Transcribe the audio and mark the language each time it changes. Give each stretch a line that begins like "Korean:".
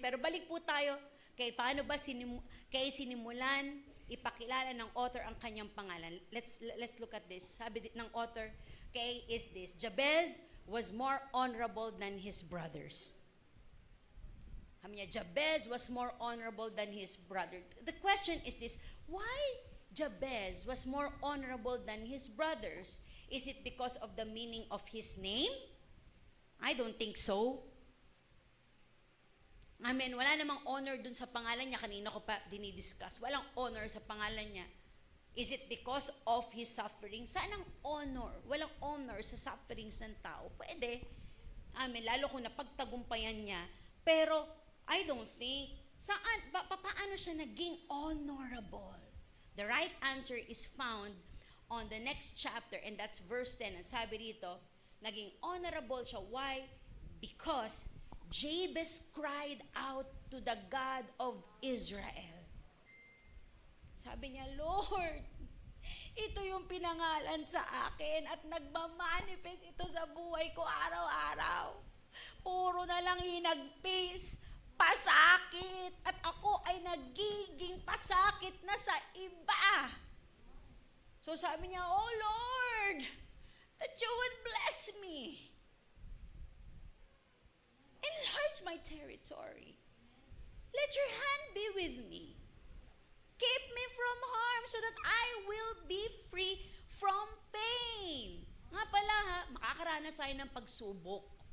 Filipino: Pero balik po tayo kay paano ba sinimulan, ipakilala ng author ang kanyang pangalan.
English: Let's look at this.
Filipino: Sabi ng author,
English: is this: Jabez was more honorable than his brothers.
Filipino: Sabi niya,
English: Jabez was more honorable than his brother. The question is this: why Jabez was more honorable than his brothers? Is it because of the meaning of his name? I don't think so. Amen.
Filipino: Wala namang honor dun sa pangalan niya. Kanina ko pa dinidiscuss. Walang honor sa pangalan niya.
English: Is it because of his suffering?
Filipino: Saan ang honor? Walang honor sa sufferings ng tao. Pwede. Amen. Lalo kung napagtagumpayan niya. Pero,
English: I don't think,
Filipino: paano siya naging honorable?
English: The right answer is found on the next chapter, and that's verse 10.
Filipino: Ang sabi dito, naging honorable siya.
English: Why? Because Jabez cried out to the God of Israel.
Filipino: Sabi niya, Lord, ito yung pinangalan sa akin at nagmamanifest ito sa buhay ko araw-araw. Puro na lang hinagpis, pasakit, at ako ay nagiging pasakit na sa iba. So sabi niya,
English: oh Lord, that you would bless me. Enlarge my territory. Let your hand be with me. Keep me from harm so that I will be free from pain.
Filipino: Nga pala makakaranas tayo ng pagsubok.